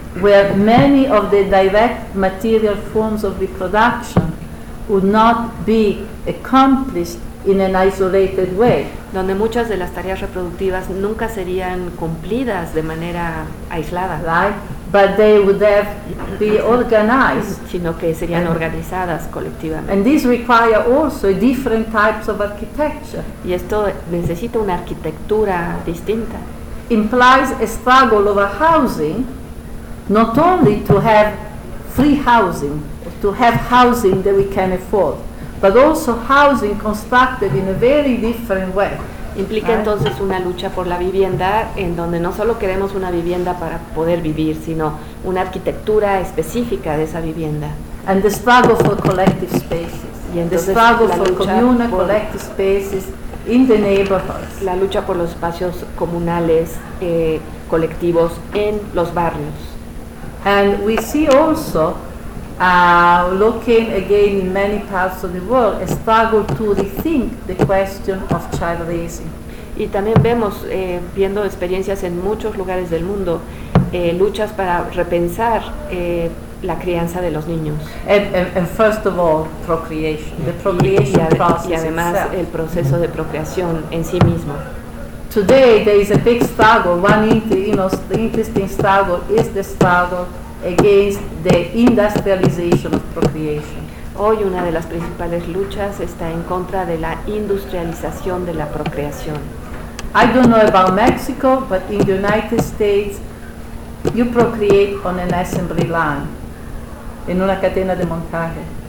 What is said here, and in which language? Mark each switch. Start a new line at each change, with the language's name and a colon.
English: Where many of the direct material forms of reproduction would not be accomplished in an isolated way,
Spanish: donde muchas de las tareas reproductivas nunca serían cumplidas de manera aislada,
English: right? But they would have be organized,
Spanish: sino que serían organizadas colectivamente.
English: And this require also different types of architecture.
Spanish: Y esto necesita una arquitectura distinta.
English: Implies a struggle over housing, not only to have free housing, to have housing that we can afford, but also housing constructed in a very different way.
Spanish: Implica entonces una lucha por la vivienda en donde no solo queremos una vivienda para poder vivir, sino una arquitectura específica de esa vivienda.
English: And the struggle for collective spaces.
Spanish: Y entonces
English: the struggle for communal collective spaces in the neighborhoods.
Spanish: La lucha por los espacios comunales colectivos en los barrios.
English: And we see also, looking again in many parts of the world, a struggle to rethink the question of child raising.
Spanish: Y también vemos, viendo experiencias en muchos lugares del mundo, luchas para repensar la crianza de los niños.
English: And first of all, procreation, the procreation process.
Spanish: Y además
English: itself,
Spanish: el proceso de procreación en sí mismo.
English: Today there is a big struggle. Interesting struggle is the struggle against the industrialization of procreation.
Spanish: Hoy una de las principales luchas está en contra de la industrialización de la procreación.
English: I don't know about Mexico, but in the United States, you procreate on an assembly line,
Spanish: en una cadena de montaje.